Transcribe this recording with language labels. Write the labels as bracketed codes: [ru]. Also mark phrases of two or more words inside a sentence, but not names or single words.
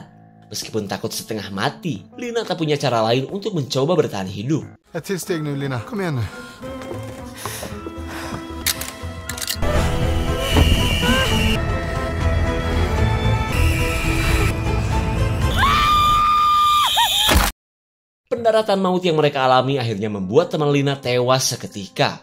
[id] Meskipun takut setengah mati, Lina tak punya cara lain untuk mencoba bertahan hidup. [sv] Ett till steg nu, Lina. Kom igen nu. [id] Pendaratan maut yang mereka alami akhirnya membuat teman Lina tewas seketika.